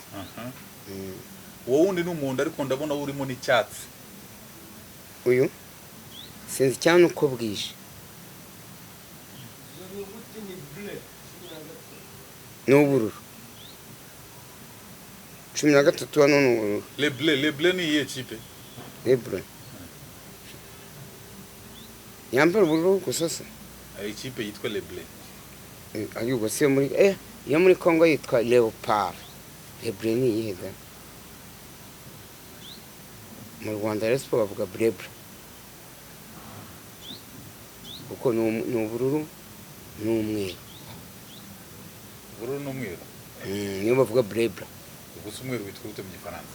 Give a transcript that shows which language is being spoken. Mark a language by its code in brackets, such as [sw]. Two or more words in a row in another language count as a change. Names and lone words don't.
[rw] Wowe wundi ni umuhondo, ariko ndabona urimo n'icyatsi. Uyu sinzi cyane uko bwije. Ni ubururu. 13 hano ni ubururu. Le bleu ni iyihe kipe? Le bleu. Yambara ubururu gusa se? Ikipe yitwa Le bleu. Ayuba se yo muri Congo yitwa Leopard. Le bleu ni iyihe da? Mu Rwanda rero bavuga Brebra, kuko ni ubururu n'umweru. Ubururu n'umweru? Niyo bavuga Brebra. Gusa umweru witwa gute mu Gifaransa?